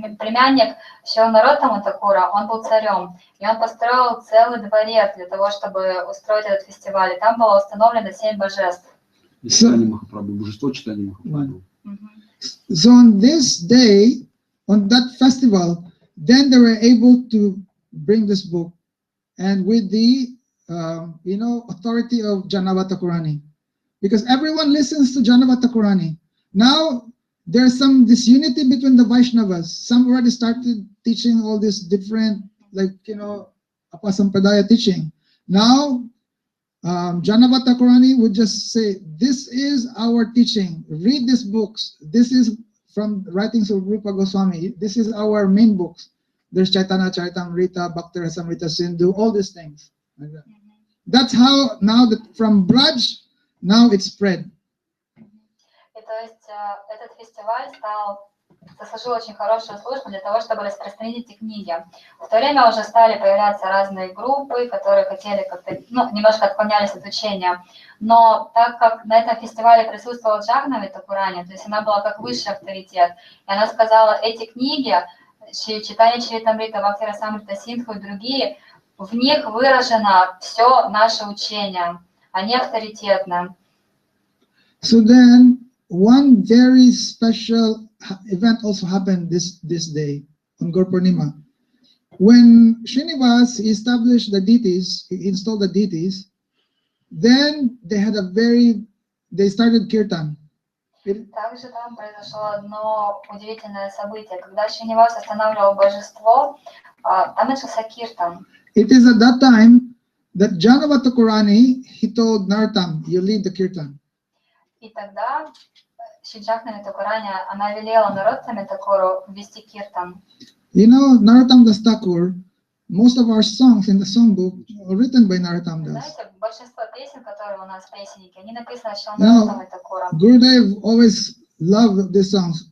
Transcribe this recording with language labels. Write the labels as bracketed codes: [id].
[ru] Племянник Шрила Нароттама Такура, он был царем, и он построил целый дворец для того, чтобы устроить этот фестиваль. И там было установлено 7 божеств. Читание Махапрабху, божество читания Махапрабху. [en] So on this day, on that festival, then they were able to bring this book, and with the authority of Janava Thakurani, because everyone listens to Janava Thakurani. Now there's some disunity between the Vaishnavas. Some already started teaching all this different, Apasampadaya teaching. Now Janava Thakurani would just say, this is our teaching. Read these books. This is from writings of Rupa Goswami. This is our main books. There's Chaitanya Charitamrita, Bhakti Rasamrita Sindhu, all these things. Like that. That's how now that from Braj, now it's spread. [ru] И то есть этот фестиваль сослужил очень хорошую службу для того, чтобы распространить эти книги. В то время уже стали появляться разные группы, которые хотели как-то, немножко отклонялись от учения. Но так как на этом фестивале присутствовала Джагнави Такурани, то есть она была как высший авторитет, и она сказала, эти книги, Читание Чаритамрита, Бхакти Расамрита Синдху и другие, в них выражено все наше учение, они авторитетны. [en] So then, one very special event also happened this day on Gaur Purnima. When Srinivas established the deities, he installed the deities, then they started kirtan. [ru] Также там произошло одно удивительное событие. Когда Шринивас устанавливал божество, там начался киртан. [en] It is at that time that Janava Thakurani, he told Narottam, you lead the kirtan. [ru] И тогда Джагнави Такурани, она велела Нароттаме Такуру вести киртан. [en] Narottam Das Thakur, most of our songs in the songbook are written by Narottam Das. [ru] Знаете, большинство песен, которые у нас в песеннике, они написаны Шрила Нароттамой Такуром. [en] Gurudev always loved these songs.